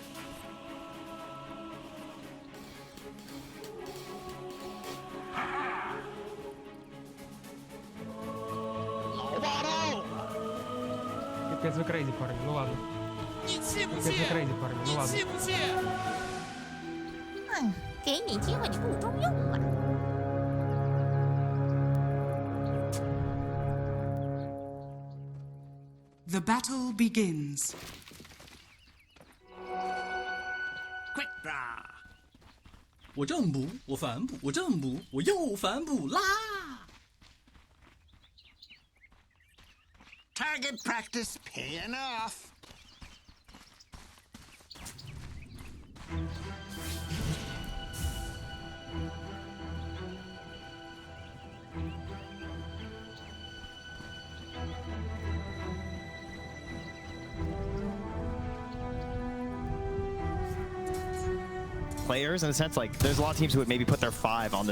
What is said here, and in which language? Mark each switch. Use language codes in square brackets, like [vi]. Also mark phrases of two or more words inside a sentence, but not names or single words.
[ru] Капец вы [en] crazy, [ru] парни, ну ладно. [zh] 你气不 [ru] Капец [zh] 气？ [ru] вы crazy, парни, ну [zh] 你 [ru] ладно. [zh] 气不气？给你机会，你不中用了。 [en] The battle begins. Quick draw. [zh] 我正补，我反补，我正补，我右反补拉。 [en] Target practice paying off. Players in a sense, like there's a lot of teams who would maybe put their 5 on